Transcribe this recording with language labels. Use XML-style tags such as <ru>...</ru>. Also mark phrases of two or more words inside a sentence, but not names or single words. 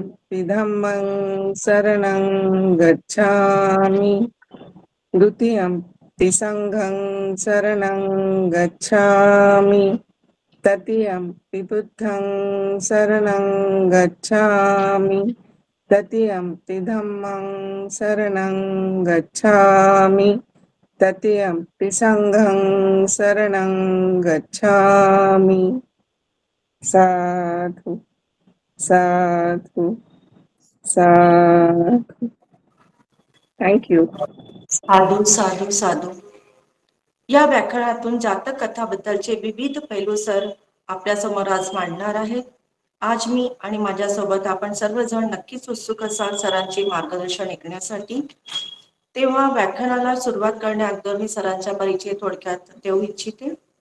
<pi>धम्मं शरणं गच्छामि, द्वितीयं संघं शरणं गच्छामि, तृतीयं बुद्धं शरणं गच्छामि, तृतीयं धम्मं शरणं गच्छामि, तृतीयं संघं शरणं गच्छामि. साधु साधु साधु.</pi> <en>thank you.</en> <pi>साधू साधू साधू.</pi> <mr>या व्याख्यानातून जातक कथाबद्दलचे विविध पैलू सर आपल्या समोर आज मांडणार आहेत. आज मी आणि माझ्यासोबत आपण सर्वजण नक्कीच उत्सुक असाल सरांचे मार्गदर्शन ऐकण्यासाठी. तेव्हा व्याख्यानाला सुरुवात करण्याअगोदर मी सरांचा परिचय थोडक्यात देऊ इच्छिते.</mr>